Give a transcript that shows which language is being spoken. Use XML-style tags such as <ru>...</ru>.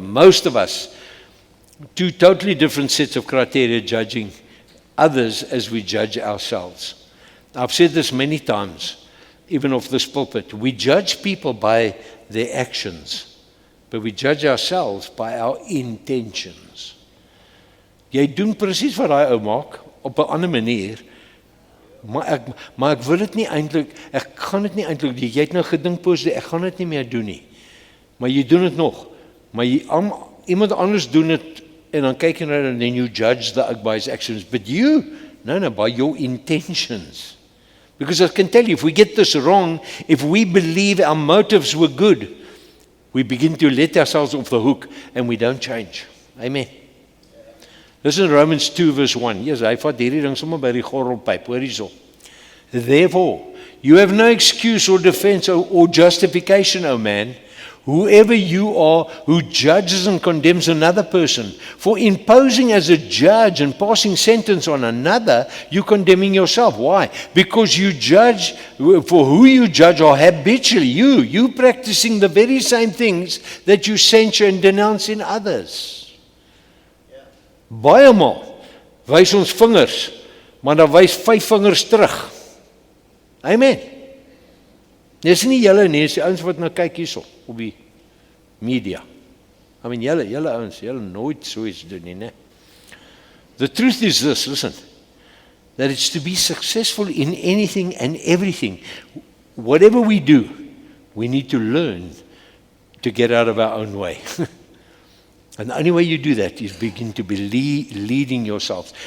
<en>Most of us, two totally different sets of criteria judging others as we judge ourselves. I've said this many times, even off this pulpit. We judge people by their actions, but we judge ourselves by our intentions.</en> <af>Jy doen presies wat daai ou maak op 'n ander manier. Maar ek wil dit nie eintlik, ek gaan dit nie eintlik, jy het nou gedink positief, ek gaan dit nie meer doen nie. Maar jy doen dit nog. Maar iemand anders doen dit en dan kyk jy na hom</af> <en>and then you judge the ou by his actions. But you, no, by your intentions. Because I can tell you, if we get this wrong, if we believe our motives were good, we begin to let ourselves off the hook and we don't change. Amen. Listen to Romans 2 verse 1. Yes,</en> <af>hy vat hierdie ding sommer by die gorrelpyp, hoor hierso.</af> <en>Therefore, you have no excuse or defense or justification, O man, whoever you are who judges and condemns another person. For imposing as a judge and passing sentence on another, you're condemning yourself. Why? Because you judge, for who you judge are habitually you practicing the very same things that you censure and denounce in others.</en> <af>Baie maal wys ons vingers, maar dan wys 5 vingers terug. Amen. Dis nie julle nie, dis die ouens wat nou kyk hierso op die media.</af> <en>I mean,</en> <af>julle ouens, julle nooit so iets doen nie, né?</af> <en>The truth is this, listen, that it's to be successful in anything and everything. Whatever we do, we need to learn to get out of our own way. And the only way you do that is begin to be leading yourselves.</en>